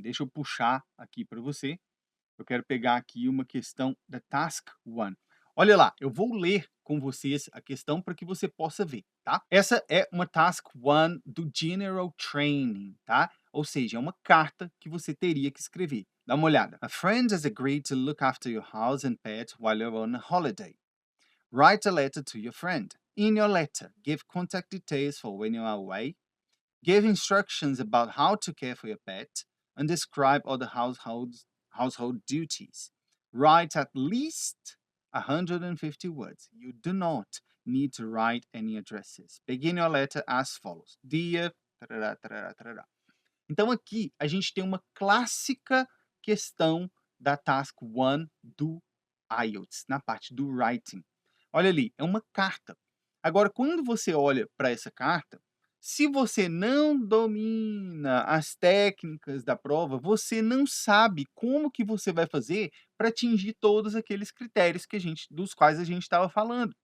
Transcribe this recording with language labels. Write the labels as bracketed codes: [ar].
[pt] Deixa eu puxar aqui para você. Eu quero pegar aqui uma questão da Task 1. Olha lá, eu vou ler com vocês a questão para que você possa ver, tá? Essa é uma Task 1 do General Training, tá? Ou seja, é uma carta que você teria que escrever. Dá uma olhada. [en] A friend has agreed to look after your house and pet while you're on a holiday. Write a letter to your friend. In your letter, give contact details for when you are away, give instructions about how to care for your pet, and describe all the household duties. Write at least 150 words. You do not need to write any addresses. Begin your letter as follows. Dear... Tarará, tarará, tarará. [pt] Então aqui a gente tem uma clássica questão da Task 1 do IELTS, na parte do Writing. Olha ali, é uma carta. Agora, quando você olha para essa carta, se você não domina as técnicas da prova, você não sabe como que você vai fazer para atingir todos aqueles critérios dos quais a gente estava falando.